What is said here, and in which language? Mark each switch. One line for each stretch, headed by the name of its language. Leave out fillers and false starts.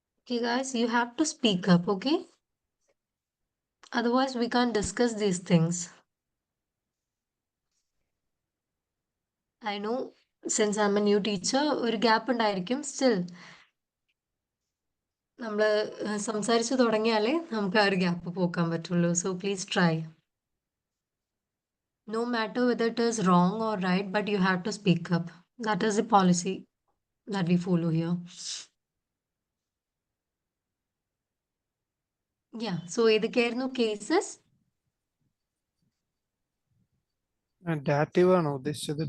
English: Okay, guys, you have to speak up, okay? Otherwise, we can't discuss these things. I know, since I'm a new teacher,
Malayalam: ഒരു gap ഉണ്ടായിരിക്കും. Still നമ്മൾ സംസാരിച്ചു തുടങ്ങിയാലേ നമുക്ക് ആ ഒരു gap പോക്കാൻ പറ്റുള്ളൂ.
English: So please try. No matter whether it is wrong or right, but you have to speak up. That is the policy that we follow here. Yeah, so
Malayalam: ഏതൊക്കെയായിരുന്നു cases? Dative ആണോ ഉദ്ദേശിച്ചത്?